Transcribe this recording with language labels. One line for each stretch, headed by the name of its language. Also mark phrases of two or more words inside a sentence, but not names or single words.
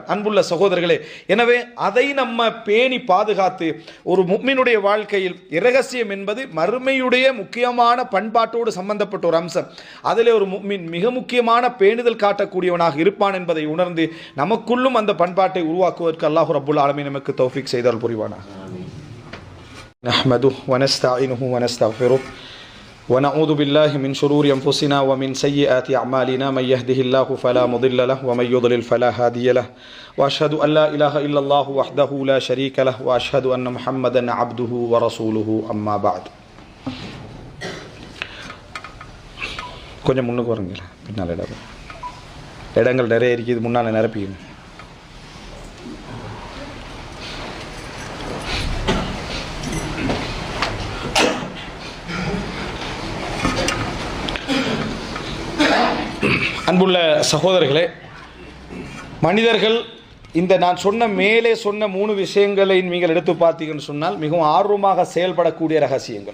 Tamil: அன்புள்ள சகோதரர்களே, எனவே அதை நம்ம பேணி பாதுகாத்து ஒரு முஃமினுடைய வாழ்க்கையில் இரகசியம் என்பது மறுமையுடைய முக்கியமான பண்பாட்டோடு சம்பந்தப்பட்ட ஒரு அம்சம். அதிலே ஒரு முஃமின் மிக முக்கியமான பேணுதல் காட்டக்கூடியவனாக இருப்பான் என்பதை உணர்ந்து நமக்குள்ளும் அந்த பண்பாட்டை உருவாக்குவதற்கு
Arabic: الله رب العالمين
Tamil: நமக்கு தௌஃபீக் செய்தால் புரிவானாக.
Arabic: نحمده ونستعينه ونستغفره ونعوذ بالله من شرور أنفسنا ومن سيئات أعمالنا من يهده الله فلا مضل له ومن يضلل فلا هادي له وأشهد أن لا إله إلا الله وحده لا شريك له وأشهد أن محمدا عبده ورسوله أما بعد.
Tamil: கொஞ்சம் முன்னுக்கு வரீங்களா, பின்னால் இடங்கள் நிறைய இருக்குது, முன்னால் நிரப்பிங்க. அன்புள்ள சகோதரர்களே, மனிதர்கள் இந்த நான் மேலே சொன்ன 3 விஷயங்களை நீங்கள் எடுத்து பார்த்தீங்கன்னு சொன்னால் மிகவும் ஆர்வமாக செயல்படக்கூடிய ரகசியங்கள்.